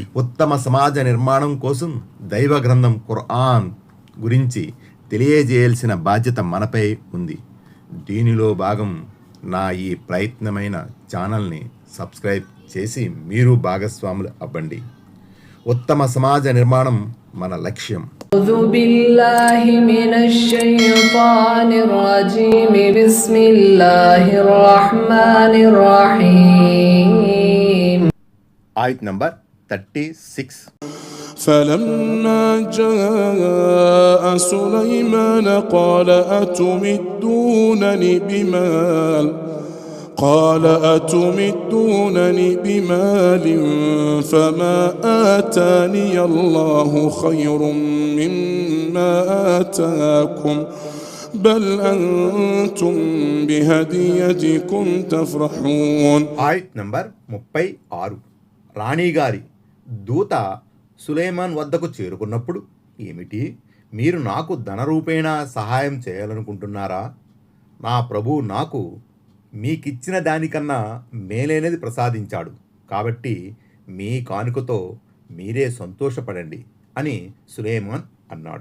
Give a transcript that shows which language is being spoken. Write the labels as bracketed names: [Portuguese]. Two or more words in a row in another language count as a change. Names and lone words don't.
[Telugu] ఉత్తమ సమాజ నిర్మాణం కోసం దైవ గ్రంథం ఖుర్ఆన్ గురించి తెలియజేయాల్సిన బాధ్యత మనపై ఉంది. దీనిలో భాగం నా ఈ ప్రయత్నమైన ఛానల్ని సబ్స్క్రైబ్ చేసి మీరు భాగస్వాములు అవ్వండి. ఉత్తమ సమాజ నిర్మాణం మన లక్ష్యం. [Arabic] أعوذ بالله من الشيطان الرجيم بسم الله الرحمن الرحيم. [Telugu] ఆయత్ నంబర్ 36. [Arabic] فلما جاء سليمان قال أتمدونني بمال فما آتاني الله خير مما آتاكم بل أنتم بهديتكم تفرحون. [Telugu] ఆయత్ నంబర్ 36. రాణిగారి దూత సులైమాన్ వద్దకు చేరుకున్నప్పుడు, ఏమిటి, మీరు నాకు ధనరూపేణా సహాయం చేయాలనుకుంటున్నారా? నా ప్రభువు నాకు మీకిచ్చిన దానికన్నా మేలైనది ప్రసాదించాడు, కాబట్టి మీ కానుకతో మీరే సంతోషపడండి అని సులైమాన్ అన్నాడు.